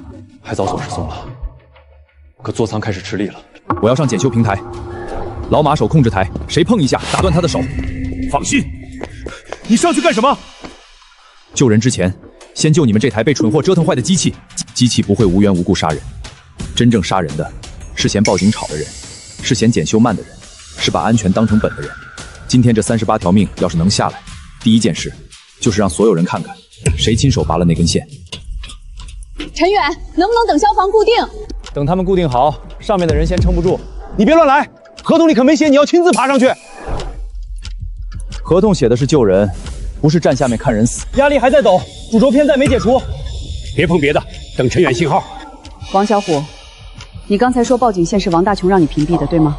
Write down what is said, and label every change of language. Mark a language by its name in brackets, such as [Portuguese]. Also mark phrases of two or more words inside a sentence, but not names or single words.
[Chinese] 還早鎖是鬆了，可座艙開始吃力了。我要上檢修平台。老馬守控制台，誰碰一下打斷他的手。放心，你上去幹什麼？救人之前，先救你們這台被蠢貨折騰壞的機器。機器不會無緣無故殺人，真正殺人的是嫌報警吵的人，是嫌檢修慢的人，是把安全當成本的人。今天這38條命要是能下來，第一件事就是讓所有人看看誰親手拔了那根線。陳遠，能不能等消防固定？等他們固定好，上面的人先撐不住。你別亂來。合同裡可沒寫你要親自爬上去。合同寫的是救人，不是站下面看人死。壓力還在抖，主軸偏在沒解除。別碰別的，等陳遠信號。王小虎，你剛才說報警線是王大雄讓你屏蔽的，對嗎？